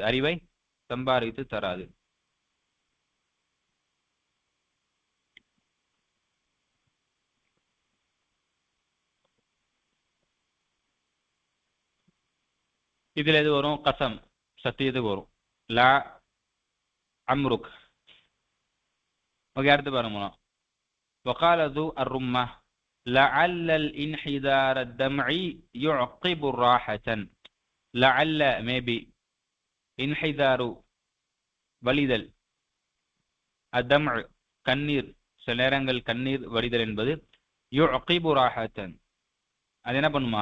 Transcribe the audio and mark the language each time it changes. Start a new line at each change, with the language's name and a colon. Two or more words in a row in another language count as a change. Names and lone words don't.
Tamil: அறிவை சம்பாதித்து தராது. இதுல எது வரும்? கசம், சத்தியத்துக்கு வரும்.
Arabic: لعمرك.
Tamil: ஓகே, அடுத்து பாருங்க.
Arabic: وقال ذو الرمة لعل الانحدار الدمعي يعقب راحة.
Tamil: لعل maybe، انحدار வலிதல், الدمع கண்ணீர், சில நேரங்கள் கண்ணீர் வடிதல் என்பது
Arabic: يعقب راحة,
Tamil: அது என்ன பண்ணுமா?